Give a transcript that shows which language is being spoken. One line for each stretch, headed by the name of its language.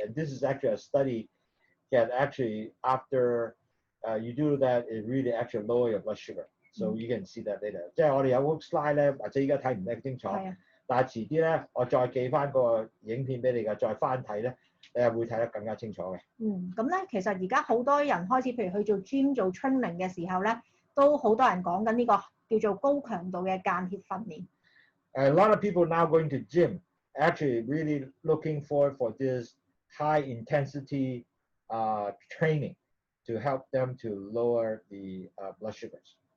English: And this is actually a study that actually after you do that, it really actually lower your blood sugar. So you can see that later.
Cantonese: 即係我哋有個 slide 咧，或者依家睇唔清楚，但係遲啲咧，我再寄翻個影片俾你嘅，再翻睇咧，你係會睇得更加清楚嘅。咁咧，其實而家好多人開始，譬如去做 gym 做 training 嘅時候咧，都好多人講緊呢個叫做高強度嘅間歇訓練。
English: A lot of people now going to gym actually really looking forward for this high intensity training to help them to lower the blood sugars.